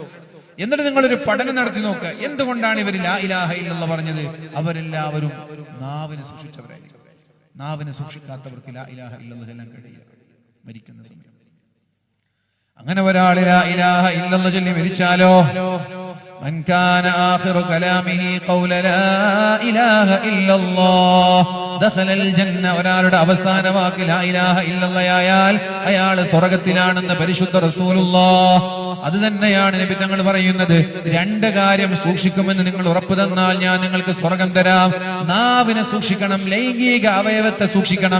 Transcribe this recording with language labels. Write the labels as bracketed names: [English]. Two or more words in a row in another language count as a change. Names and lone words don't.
[Malayalam] എന്നിട്ട് നിങ്ങളൊരു പഠനം നടത്തി നോക്കുക. എന്തുകൊണ്ടാണ് ഇവർ [Arabic] لا إله إلا الله [Malayalam] പറഞ്ഞത്? അവരെല്ലാവരും നാവിനെ സൂക്ഷിച്ചവരായിരിക്കും. നാവിനെ സൂക്ഷിക്കാത്തവർക്ക് [Arabic] لا إله إلا الله [Malayalam] ചൊല്ലാൻ കഴിയില്ല മരിക്കുന്ന സമയം. അങ്ങനെ ഒരാൾ [Arabic] لا إله إلا الله [Malayalam] ചൊല്ലി മരിച്ചാലോ, [Arabic] من كان آخر كلامه قول لا إله إلا الله دخل الجنة. [Malayalam] ഒരാളുടെ അവസാന വാക്ക് [Arabic] لا إله إلا الله [Malayalam] ആയാൽ അയാൾ സ്വർഗ്ഗത്തിലാണെന്ന് പരിശുദ്ധ റസൂലുള്ളാഹ്. അത് തന്നെയാണ് നബി തങ്ങൾ പറയുന്നത്. രണ്ട് കാര്യം സൂക്ഷിക്കുമെന്ന് നിങ്ങൾ ഉറപ്പു തന്നാൽ ഞാൻ നിങ്ങൾക്ക് സ്വർഗം തരാം. നാവിനെ സൂക്ഷിക്കണം, ലൈംഗിക അവയവത്തെ സൂക്ഷിക്കണം.